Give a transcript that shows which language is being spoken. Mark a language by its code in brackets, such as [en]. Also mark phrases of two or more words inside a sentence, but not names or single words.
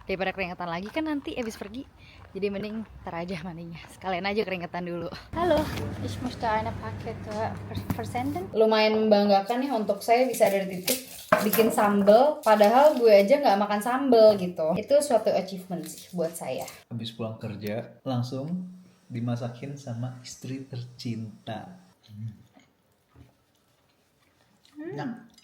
[id] Daripada keringetan lagi kan nanti abis pergi. Jadi mending ntar aja mandinya. Sekalian aja keringetan dulu. [de] Halo, ich möchte eine Paket versenden. [id] Lumayan membanggakan ya untuk saya bisa ada di titik bikin sambal. Padahal gue aja nggak makan sambal gitu. Itu suatu achievement sih buat saya. Habis pulang kerja langsung dimasakin sama istri tercinta. Nah,